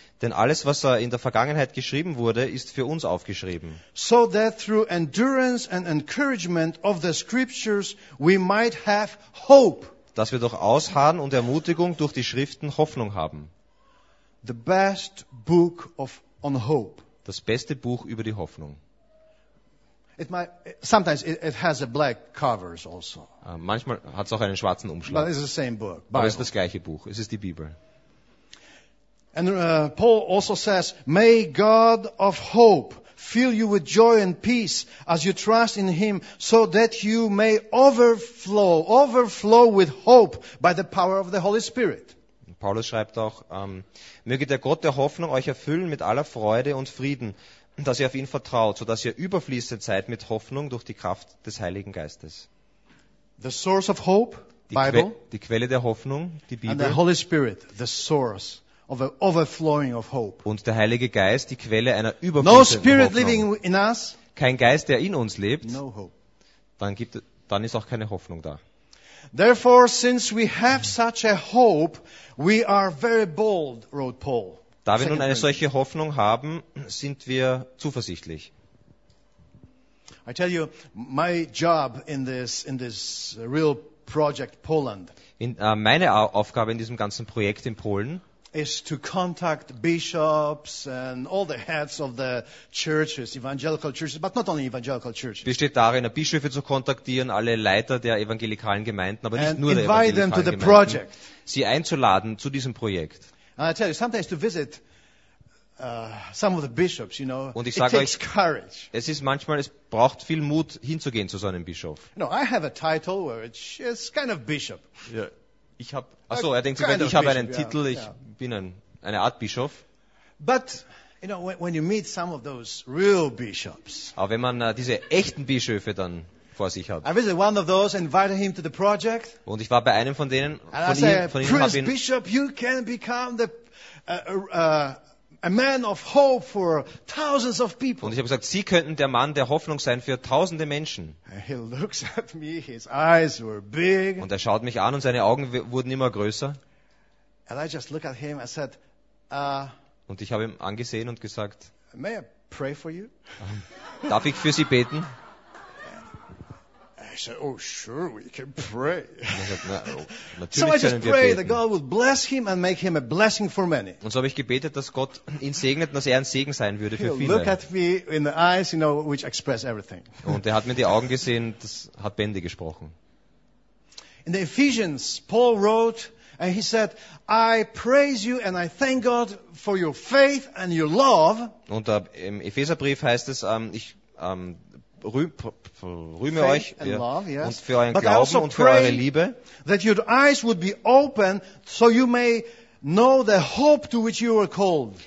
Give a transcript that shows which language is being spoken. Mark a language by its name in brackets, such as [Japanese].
[German] Denn alles, was in der Vergangenheit geschrieben wurde, ist für uns aufgeschrieben. [English] So that through endurance and encouragement of the scriptures we might have hope. [German] Dass wir durch Ausharren und Ermutigung durch die Schriften Hoffnung haben. [English] The best book of on hope. [German] Das beste Buch über die Hoffnung. [English] Sometimes it has a black covers also. [German] Manchmal hat es auch einen schwarzen Umschlag. [English] But it's the same book, Bible. [German] Aber es ist das gleiche Buch. Es ist die Bibel. [English] And Paul also says, "May God of hope fill you with joy and peace as you trust in Him, so that you may overflow with hope by the power of the Holy Spirit." [German] Paulus schreibt auch: Möge der Gott der Hoffnung euch erfüllen mit aller Freude und Frieden. Dass ihr auf ihn vertraut, sodass ihr überfließend seid mit Hoffnung durch die Kraft des Heiligen Geistes. [English] The source of hope, Bible. [German] Die Quelle der Hoffnung, die Bibel. [English] And the Holy Spirit, the source of an overflowing of hope. [German] Und der Heilige Geist, die Quelle einer überfließenden Hoffnung. [English] No spirit living in us. [German] Kein Geist, der in uns lebt. [English] No hope. [German] Dann ist auch keine Hoffnung da. [English] Therefore, since we have such a hope, we are very bold, wrote Paul. [German] Da wir nun eine solche Hoffnung haben, sind wir zuversichtlich. [English] I tell you, my job in this real project Poland. [German] Meine Aufgabe in diesem ganzen Projekt in Polen [English] is to contact bishops and all the heads of the churches, evangelical churches, but not only evangelical churches. [German] Besteht darin, Bischöfe zu kontaktieren, alle Leiter der evangelikalen Gemeinden, aber nicht nur der evangelikalen Gemeinden. [English] Invite them to the project. [German] Sie einzuladen zu diesem Projekt. [English] And I tell you, sometimes to visit some of the bishops, you know, [German] und ich sage [English] it takes courage. [German] Es ist manchmal, es braucht viel Mut, hinzugehen zu so einem Bischof. [English] No, I have a title where it's kind of bishop. [German] Yeah. Ich habe. Achso, er denkt sich, ich habe einen Titel, ich bin eine Art Bischof. [English] But you know, when you meet some of those real bishops. [German] Aber wenn man diese echten Bischöfe dann vor sich hat. [English] I visited one of those, invited him to the project. [German] Und ich war bei einem von denen. [English] Prince Bishop, you can become a man of hope for thousands of people. [German] Und ich habe gesagt, Sie könnten der Mann der Hoffnung sein für tausende Menschen. [English] He looks at me, his eyes were big. [German] Und er schaut mich an und seine Augen wurden immer größer. [English] And I just looked at him and said, [German] und ich habe ihn angesehen und gesagt, [English] may I pray for you? [German] Darf ich für Sie beten? [English] I said, oh, sure, we can pray. So I just pray that God will bless him and make him a blessing for many. [German] Und so habe ich gebetet, dass Gott ihn segnet, dass ein Segen sein würde für viele. [English] Look at me in the eyes, you know, which express everything. [German] Und hat mir die Augen gesehen, das hat Bände gesprochen. [English] In the Ephesians, Paul wrote, and he said, I praise you and I thank God for your faith and your love. [German] Und im Epheserbrief heißt es, ich rühme euch und für euren Glauben und für eure Liebe, [English] that your eyes would be open so you may know the hope to which you were called.